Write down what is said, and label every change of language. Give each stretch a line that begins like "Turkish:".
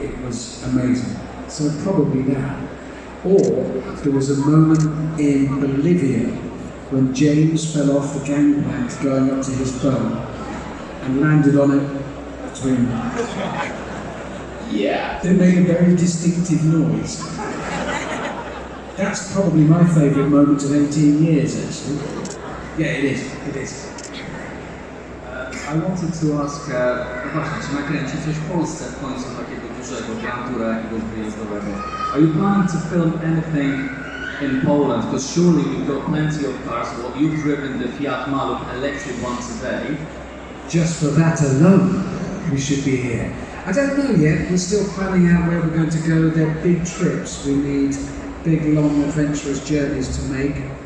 English: It was amazing. So probably that. Or there was a moment in Bolivia when James fell off the gangplank going up to his boat and landed on it between them. Yeah. They made a very distinctive noise. That's probably my favourite moment of 18 years, actually. Yeah, it is. It is. I wanted to ask,
Polish: właśnie, czy nakręci coś w Polsce w końcu takiego dużego, Grand Toura jakiegoś wyjazdowego?
English: Are you planning to film anything in Poland? Because surely you've got plenty of cars. Well, you've driven the Fiat Maluch electric one today. Just for that alone, we should be here. I don't know yet. We're still planning out where we're going to go. They're big trips. We need big, long, adventurous journeys to make.